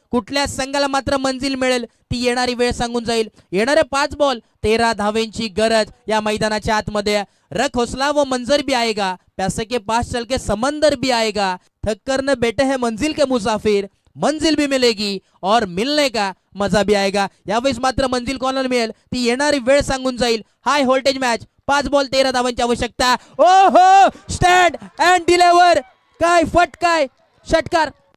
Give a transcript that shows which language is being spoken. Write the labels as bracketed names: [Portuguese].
[Marathi] कुठल्या संघाला मात्र मंजिल मिळेल ती येणारी वेळ सांगून जाईल. येणारे 5 बॉल 13 धावेंची गरज या मैदानाच्या आतमध्ये. [Hindi] रख हौसला वो मंजर भी आएगा, पैसे के पास चल के समंदर भी आएगा, थक कर न बैठे है मंजिल के मुसाफिर, मंजिल भी मिलेगी और मिलने का मजा भी आएगा. [Marathi] यावेळेस मात्र मंजिल कोणाला मिळेल ती येणारी वेळ सांगून जाईल. हाय व्होल्टेज मॅच, 5 बॉल 13 धावांची आवश्यकता. ओहो, [English] stand and deliver, [Marathi] काय फटकाय षटकार.